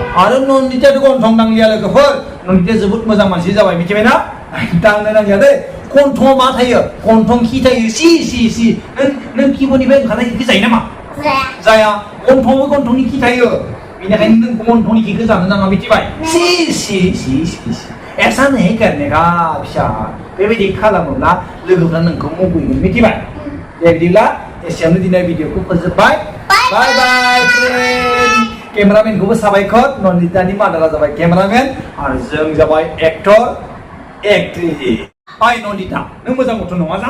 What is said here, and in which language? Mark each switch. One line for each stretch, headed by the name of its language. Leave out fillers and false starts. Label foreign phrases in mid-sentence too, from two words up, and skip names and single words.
Bodo: आरो नन्दितायाथ' गन्थं दांलिया लोगोफोर नन्दिताया जोबोद मोजां मानसि जाबाय मिथिबायना दांनो नांलिया दै गन्थंआव मा थायो गन्थं खि थायो सि नों खिब'निफ्राय ओंखारनाय खिखौ जायो नामा Saya. जाया गन्थंआवबो गन्थंनि खि थायो बेनिखायनो नों गन्थंनि खिखौ जानो नाङा मिथिबाय सि
Hindi: ऐसा नहीं करने का
Bodo: फिसा बेबायदि खालामोब्ला लोगोफ्रा नोंखौ मुगैगोन मिथिबाय दे बिदिब्ला एसेयावनो दिनै भिडिअखौ फोजोबबाय
English: bye bye friend
Bodo: केमेरामेनखौबो साबायखर नन्दितानि मादारा जाबाय केमेरामेन आरो जों जाबाय
English: actor actress
Bodo: ओइ नन्दिता नों मोजां गथ' नङा जां